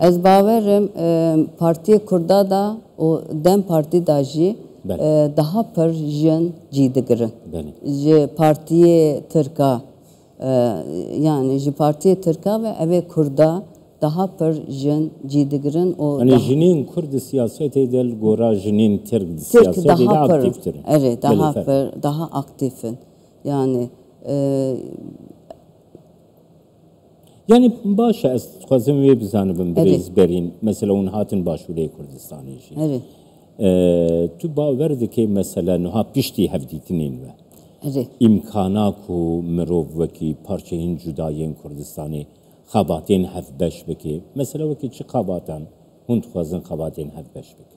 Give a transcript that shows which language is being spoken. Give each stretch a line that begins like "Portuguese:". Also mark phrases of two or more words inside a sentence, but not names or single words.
Kurdish: ez bawerim Partiya Kurda da o Dem Partî da jî daha pir jin cî digirin ji Partiye Tirka yani ji Partiye Tirka ve evê Kurda daha pir jin cî digirin o yani jinên Kurd siyasetê de gora jinên Tirk siyasetê de aktiftir
Turkish: evet daha
Kurdish: pir daha aktifin yani yani başa ez xwazim wê bizanibim birêz berîn mesela hûn hatin Başûrê Kurdistanê jî evet tu bawer dike mesela niha piştî hevdîtinên ve evet imkana ku mirov wekî parçeyên cudayên Kurdistanê xebatên hevbeş bike mesela wekî çi xebatan hûn dixwazin xebatên hevbeş bike